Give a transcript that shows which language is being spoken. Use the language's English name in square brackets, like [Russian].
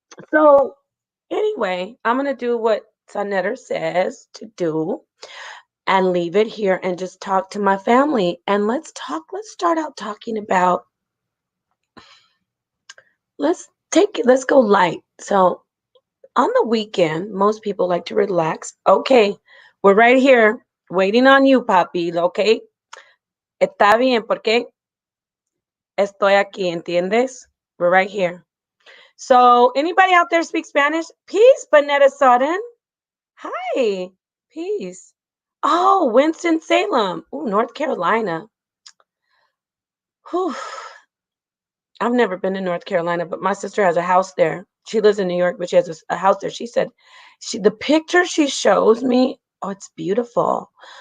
[English] So anyway, I'm gonna do what Sonetter says to do and leave it here and just talk to my family. And let's start out talking about, let's go light. So on the weekend, most people like to relax. Okay, we're right here waiting on you, papi. [Spanish] Okay, está bien porque estoy aquí, ¿entiendes? [English] We're right here. So anybody out there speak Spanish? Peace, Bonetta Sutton. Hi, peace. Oh, Winston-Salem. Oh, North Carolina. Whew. I've never been to North Carolina, but my sister has a house there. She lives in New York, but she has a house there. She said, the picture she shows me, oh, it's beautiful.